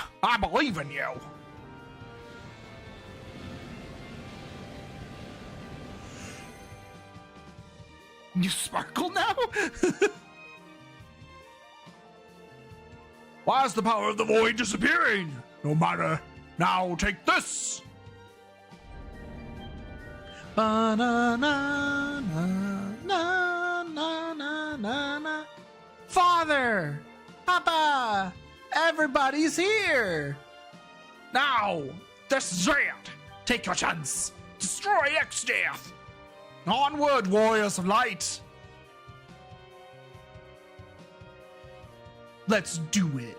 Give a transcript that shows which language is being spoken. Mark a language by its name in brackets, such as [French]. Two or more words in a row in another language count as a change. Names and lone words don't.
[English] I believe in you. You sparkle now? Why is the power of the void disappearing? No matter. Now take this. Ba-na-na-na-na-na-na-na. Father! Papa! Everybody's here! Now, this is it! Take your chance! Destroy ExDeath! Onward, Warriors of Light! Let's do it.